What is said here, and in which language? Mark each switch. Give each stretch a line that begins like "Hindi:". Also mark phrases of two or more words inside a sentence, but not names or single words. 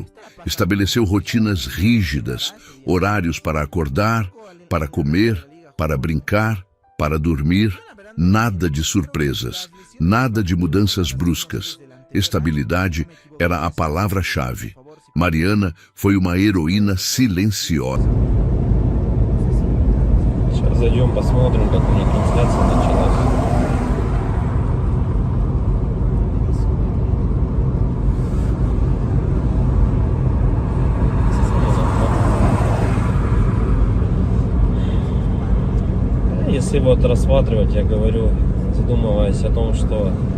Portuguese: Estabeleceu rotinas rígidas, horários para acordar, para comer, para brincar, para dormir. Nada de surpresas, nada de mudanças bruscas. Estabilidade era a palavra-chave. Mariana foi uma heroína silenciosa.
Russian: Сейчас зайдем, посмотрим, как у них трансляция началась. Если вот рассматривать, я говорю, задумываясь о том, что